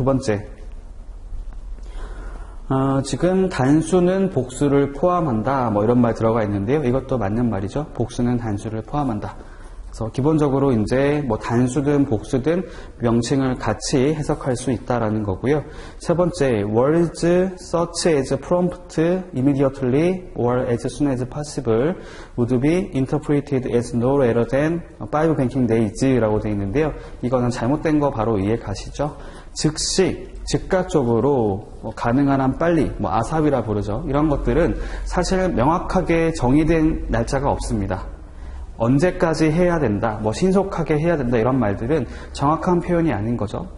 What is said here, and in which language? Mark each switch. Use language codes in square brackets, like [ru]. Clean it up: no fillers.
[ko] 두 번째, 지금 단수는 복수를 포함한다, 뭐 이런 말 들어가 있는데요. 이것도 맞는 말이죠. 복수는 단수를 포함한다. 그래서 기본적으로 이제 뭐 단수든 복수든 명칭을 같이 해석할 수 있다라는 거고요. [en] 세 번째, words such as prompt, immediately, or as soon as possible would be interpreted as no later than 5 banking days라고 [ko] 되어 있는데요. 이거는 잘못된 거 바로 이해 가시죠? 즉시, 즉각적으로 가능한 한 빨리, 아삽이라 부르죠. 이런 것들은 사실 명확하게 정의된 날짜가 없습니다. 언제까지 해야 된다, 신속하게 해야 된다, 이런 말들은 정확한 표현이 아닌 거죠.